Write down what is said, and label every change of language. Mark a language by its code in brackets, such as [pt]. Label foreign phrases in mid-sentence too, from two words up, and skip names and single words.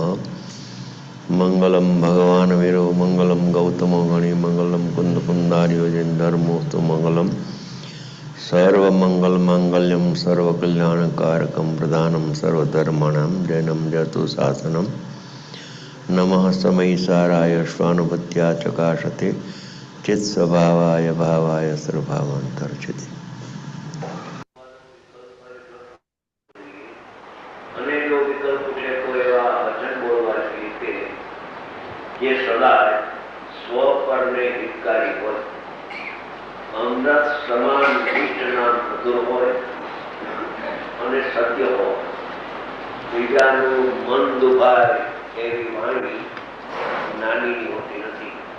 [sa] मंगलम भगवान वीरो मंगलम गौतमो गणि मंगलम कुंद कुंदार्योजन धर्मोस्तु मंगलम सर्वमंगल मांगल्यम सर्वकल्याणकारकं प्रधानं सर्वधर्माणां जैनं जतु शासनम् नमः समयसाराय स्वानुभूत्या चकाशते चित्स्वभावाय भावाय सर्वभावांतर्चिते। [gu] અનેકો વિકલ્પ છે તો એવા વચન બોલવા જોઈએ જે સદા સ્વ પરને હિતકારી હોય, અમૃત સમાન વિષ્ટ નામ મધુર હોય અને સત્ય હોય, બીજાનું મન દુભાય એવી વાણી નાની હોતી નથી.